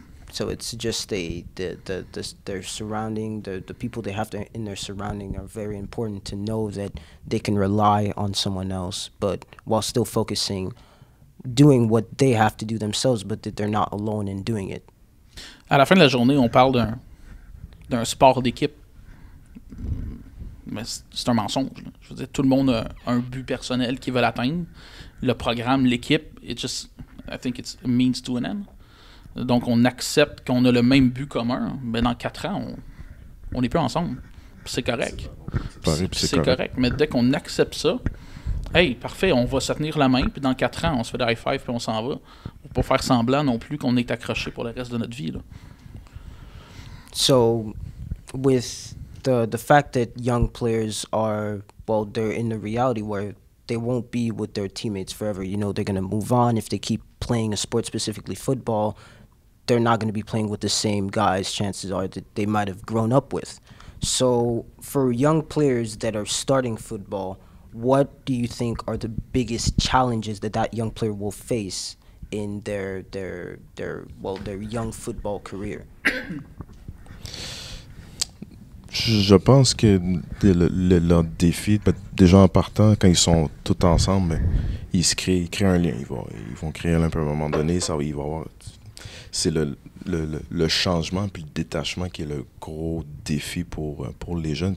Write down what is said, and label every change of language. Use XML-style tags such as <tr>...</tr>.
<en>So it's just their surrounding, the people they have in their surrounding are very important to know that they can rely on someone else, but while still focusing, doing what they have to do themselves, but that they're not alone in doing it.</en> <fr>À la fin de la journée, on parle d'un sport d'équipe. Mais c'est un mensonge. Là. Je veux dire, tout le monde a un but personnel qu'ils veulent atteindre. Le programme, l'équipe,</fr> <en>I think it's a means to an end.</en> <fr>Donc, on accepte qu'on a le même but commun. Mais dans 4 ans, on n'est plus ensemble. Puis c'est correct. C'est correct. Mais dès qu'on accepte ça, hey, parfait, on va se tenir la main. Puis dans 4 ans, on se fait des high five puis on s'en va. Pour pas faire semblant non plus qu'on est accroché pour le reste de notre vie. Là.</fr> <en>So, with the fact that young players are, well, they're in the reality where they won't be with their teammates forever. You know, they're going to move on. If they keep playing a sport, specifically football, they're not going to be playing with the same guys, chances are, that they might have grown up with. So for young players that are starting football, what do you think are the biggest challenges that young player will face in their young football career?</en> <fr>Je pense que leur défi, déjà en partant, quand ils sont tous ensemble, ils créent un lien. Ils vont créer un peu à un moment donné. Il va avoir, c'est le changement puis le détachement qui est le gros défi pour les jeunes.</fr>